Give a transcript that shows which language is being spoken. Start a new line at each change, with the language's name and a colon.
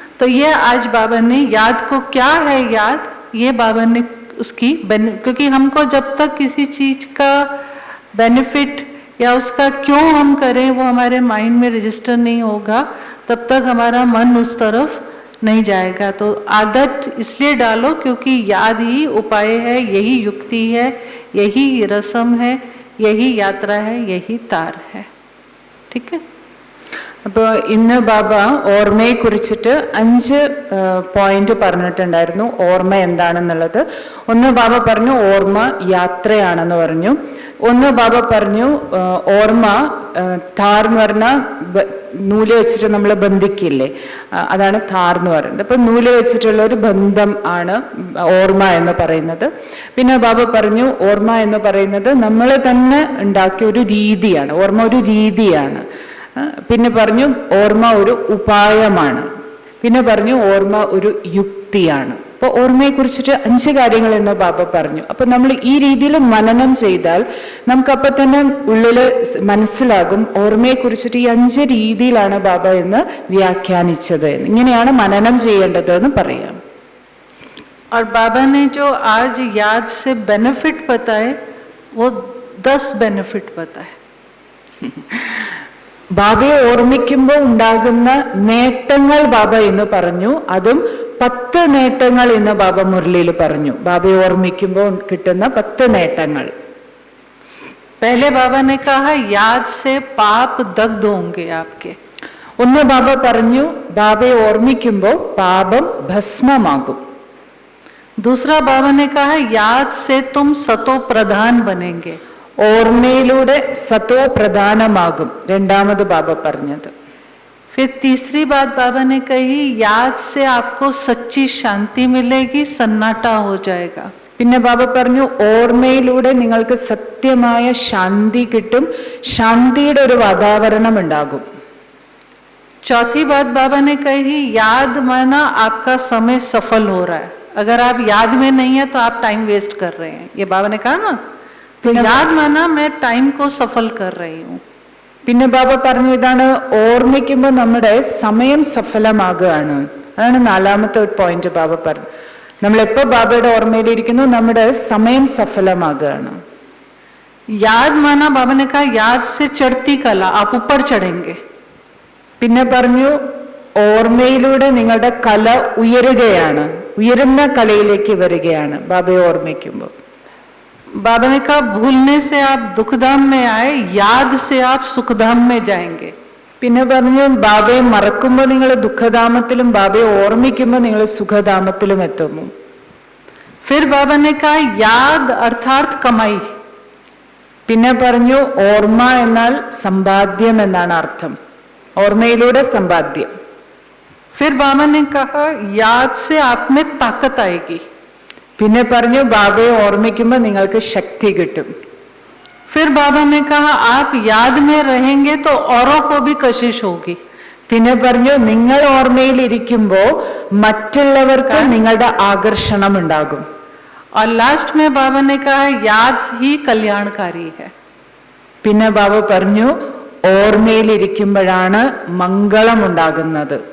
Hindi: तो ये आज बाबा ने याद को, क्या है याद, ये बाबा ने उसकी क्योंकि हमको जब तक किसी चीज का बेनिफिट या उसका क्यों हम करें वो हमारे माइंड में रजिस्टर नहीं होगा तब तक हमारा मन उस तरफ नहीं जाएगा. तो आदत इसलिए डालो क्योंकि याद ही उपाय है, यही युक्ति है, यही रस्म है, यही यात्रा है, यही तार है. ठीक है.
Malayalam: അപ്പോൾ ഇന്ന് ബാബ ഓർമ്മയെ കുറിച്ചിട്ട് 5 പോയിന്റ് പറഞ്ഞിട്ടുണ്ടായിരുന്നു. ഓർമ്മ എന്താണെന്നുള്ളത്. ഒന്ന് ബാബ പറഞ്ഞു ഓർമ്മ യാത്രയാണെന്ന് പറഞ്ഞു. ഒന്ന് ബാബ പറഞ്ഞു ഓർമ്മ താർ എന്ന് പറഞ്ഞാൽ നൂല് വെച്ചിട്ട് നമ്മൾ ബന്ധിക്കില്ലേ, അതാണ് താർ എന്ന് പറയുന്നത്. അപ്പൊ നൂല് വെച്ചിട്ടുള്ള ഒരു ബന്ധം ആണ് ഓർമ്മ എന്ന് പറയുന്നത്. പിന്നെ ബാബ പറഞ്ഞു ഓർമ്മ എന്ന് പറയുന്നത് നമ്മൾ തന്നെ ഉണ്ടാക്കിയ ഒരു രീതിയാണ്. ഓർമ്മ ഒരു രീതിയാണ്. പിന്നെ പറഞ്ഞു ഓർമ്മ ഒരു ഉപായമാണ്. പിന്നെ പറഞ്ഞു ഓർമ്മ ഒരു യുക്തിയാണ്. അപ്പോൾ ഓർമ്മയെ കുറിച്ചിട്ട് 5 കാര്യങ്ങൾ എന്ന് ബാബ പറഞ്ഞു. അപ്പൊ നമ്മൾ ഈ രീതിയിൽ മനനം ചെയ്താൽ നമുക്കപ്പൊ തന്നെ ഉള്ളില് മനസ്സിലാകും ഓർമ്മയെ കുറിച്ചിട്ട് ഈ 5 രീതിയിലാണ് ബാബ എന്ന് വ്യാഖ്യാനിച്ചത്. ഇങ്ങനെയാണ് മനനം ചെയ്യേണ്ടത് എന്ന് പറയാം.
Hindi: और बाबा ने जो आज याद से बेनिफिट बताए वो 10 बेनिफिट बताए.
Malayalam: ബാബയെ ഓർമ്മിക്കുമ്പോൾ ഉണ്ടാകുന്ന നേട്ടങ്ങൾ ബാബ എന്ന് പറഞ്ഞു. അതും 10 നേട്ടങ്ങൾ എന്ന് ബാബ മുരളിയിൽ പറഞ്ഞു. ബാബയെ ഓർമ്മിക്കുമ്പോൾ കിട്ടുന്ന 10 നേട്ടങ്ങൾ.
Hindi: पहले बाबा ने कहा याद से पाप दग्ध होंगे आपके.
Malayalam: ഒന്ന് ബാബ പറഞ്ഞു ബാബയെ ഓർമ്മിക്കുമ്പോൾ പാപം ഭസ്മമാകും.
Hindi: दूसरा बाबा ने कहा याद से तुम सतो प्रधान बनेंगे.
Malayalam: ഓർമ്മയിലൂടെ സത്തോ പ്രധാനമാകും. രണ്ടാമത് ബാബ പറഞ്ഞത്.
Hindi: फिर तीसरी बात बाबा ने कही याद से आपको सच्ची शांति मिलेगी, सन्नाटा हो जाएगा.
Malayalam: പിന്നെ ബാബ പറഞ്ഞു ഓർമ്മയിലൂടെ നിങ്ങൾക്ക് സത്യമായ ശാന്തി കിട്ടും, ശാന്തിയുടെ ഒരു വാതാവരണം ഉണ്ടാകും.
Hindi: चौथी बात बाबा ने कही याद माना आपका समय सफल हो रहा है. अगर आप याद में नहीं है तो आप टाइम वेस्ट कर रहे हैं. ये बाबा ने कहा ना, तो याद माना मैं टाइम को सफल कर रही हूँ.
Malayalam: പിന്നെ ബാബ പറഞ്ഞു ഇതാണ് ഓർമ്മിക്കുമ്പോൾ നമ്മുടെ സമയം സഫലമാകുകയാണ്. അതാണ് 4ാമത്തെ പോയിന്റ് ബാബ പറഞ്ഞു. നമ്മളെപ്പോ ബാബയുടെ ഓർമ്മയിലിരിക്കുന്നു നമ്മുടെ സമയം സഫലമാകുകയാണ്.
Hindi: याद माना बाबा ने कहा याद से चढ़ती कला, आप ऊपर चढ़ेंगे.
Malayalam: പിന്നെ പറഞ്ഞു ഓർമ്മയിലൂടെ നിങ്ങളുടെ കല ഉയരുകയാണ്, ഉയരുന്ന കലയിലേക്ക് വരികയാണ് ബാബയെ ഓർമ്മിക്കുമ്പോൾ.
Hindi: बाबा ने कहा भूलने से आप दुखधाम में आए, याद से आप सुखधाम में जाएंगे.
Malayalam: പിന്നെ പറഞ്ഞു ബാബയെ മറക്കുമ്പോൾ നിങ്ങൾ ദുഃഖധാമത്തിലും ബാബയെ ഓർമ്മിക്കുമ്പോൾ നിങ്ങൾ സുഖധാമത്തിലും എത്തുന്നു.
Hindi: फिर बाबा ने कहा याद अर्थात कमाई.
Malayalam: പിന്നെ പറഞ്ഞു ഓർമ്മ എന്നാൽ സമ്പാദ്യം എന്നാണ് അർത്ഥം. ഓർമ്മയിലൂടെ സമ്പാദ്യം.
Hindi: फिर बाबा ने कहा याद से आप में ताकत आएगी.
Malayalam: പിന്നെ പറഞ്ഞു ബാബയെ ഓർമ്മിക്കുമ്പോൾ നിങ്ങൾക്ക് ശക്തി കിട്ടും.
Hindi: फिर बाबा ने कहा आप याद में रहेंगे तो औरों को भी कशिश होगी.
Malayalam: പിന്നെ പറഞ്ഞു നിങ്ങൾ ഓർമ്മയിലിരിക്കുമ്പോൾ മറ്റുള്ളവർക്ക് നിങ്ങളുടെ ആകർഷണം ഉണ്ടാകും.
Hindi: और लास्ट में बाबा ने कहा याद ही कल्याणकारी है.
Malayalam: പിന്നെ ബാബ പറഞ്ഞു ഓർമ്മയിലിരിക്കുമ്പോഴാണ് മംഗളം ഉണ്ടാകുന്നത്.